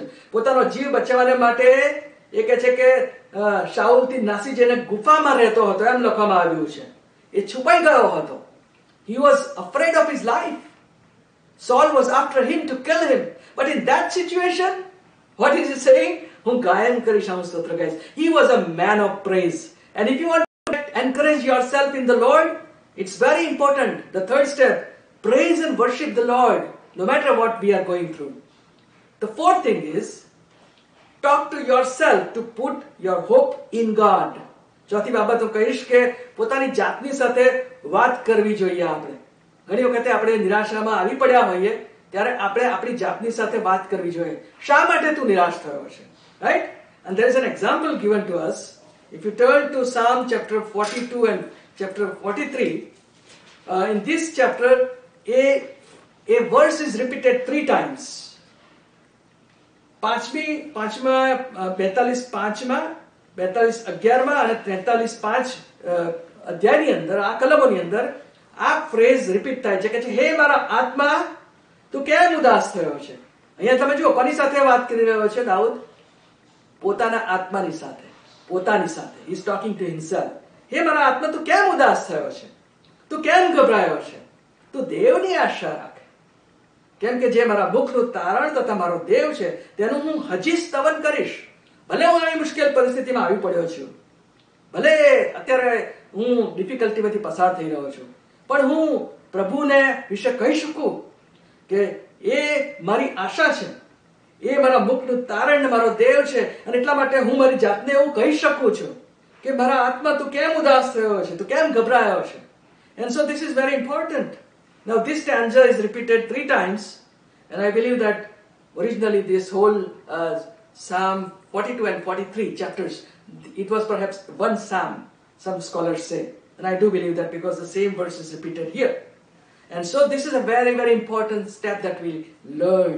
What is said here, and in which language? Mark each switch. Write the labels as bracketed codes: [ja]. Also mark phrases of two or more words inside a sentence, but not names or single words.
[gu] પોતાનો જીવ બચાવવાને માટે એ કહે છે કે શાઉલથી નાસી જઈને ગુફામાં રહેતો હતો, એમ લખવામાં આવ્યું છે. એ છુપાઈ ગયો હતો. [en] He was afraid of his life. Saul was after him to kill him. But in that situation, what is he saying? [gu] હું ગાયન કરીશ, હું સ્તોત્ર ગાઈશ. [en] He was a man of praise. And if you want to encourage yourself in the Lord, it's very important. The third step, praise and worship the Lord, no matter what we are going through. The fourth thing is, talk to yourself to put your hope in God. [gu] ચોથી બાબત હું કહીશ કે પોતાની જાતની સાથે વાત કરવી જોઈએ. આપણે ઘણી વખતે આપણે નિરાશામાં આવી પડ્યા હોઈએ ત્યારે આપણે આપણી જાતની સાથે વાત કરવી જોઈએ. શા માટે તું નિરાશ થયો છે? [en] Right? And there is an example given to us. If you turn to Psalm chapter 42 and chapter 43, in this chapter, a verse is repeated 3 times. [gu] 42:5 અને 43:5 અધ્યાયની અંદર, આ કલમોની અંદર આ [en] phrase repeat [gu] થાય છે કે હે મારા આત્મા તું કેમ ઉદાસ થયો છે? અહીંયા તમે જુઓ કોની સાથે વાત કરી રહ્યો છે દાઉદ? પોતાના આત્માની સાથે, પોતાની સાથે. [en] He is talking to himself. [gu] હે મારા આત્મા તું કેમ ઉદાસ થયો છે? તું કેમ ગભરાયો છે? તું દેવની આશા રાખ. કેમ કે જે મારા મુખનું તારણ તથા મારો દેવ છે તેનું હું હજી સ્તવન કરીશ. ભલે હું આવી મુશ્કેલ પરિસ્થિતિમાં આવી પડ્યો છું, ભલે અત્યારે હું ડિફિકલ્ટીમાંથી પસાર થઈ રહ્યો છું, પણ હું પ્રભુને વિશે કહી શકું કે એ મારી આશા છે, એ મારા મુખનું તારણ મારો દેવ છે. અને એટલા માટે હું મારી જાતને એવું કહી શકું છું કે મારા આત્મા તું કેમ ઉદાસ થયો છે, તું કેમ ગભરાયો છે. [en] And so this is very important. Now this stanza is repeated 3 times, and I believe that originally this whole Psalm 42 and 43 chapters, it was perhaps one psalm, some scholars say. And I do believe that because the same verse is repeated here. And so this is a very, very important step that we learn.